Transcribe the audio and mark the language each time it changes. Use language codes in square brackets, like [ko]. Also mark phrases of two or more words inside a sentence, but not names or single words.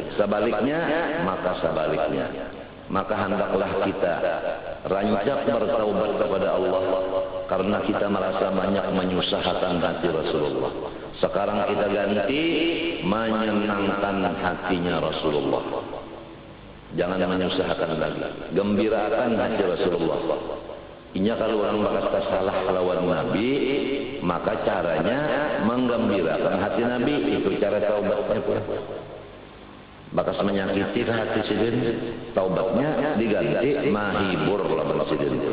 [id] Sebaliknya, maka sebaliknya. Maka hendaklah kita rancak bertaubat kepada Allah, karena kita merasa banyak menyusahkan hati Rasulullah. Sekarang kita ganti menyenangkan hatinya Rasulullah. Jangan menyusahkan lagi, gembirakan hati Rasulullah. [bjn] Inya kalau orang berkata salah lawan Nabi, maka caranya menggembirakan hati Nabi, itu cara taubatnya pun. Bakas menyakiti hati sidin, taubatnya diganti mahibur lawan sidin.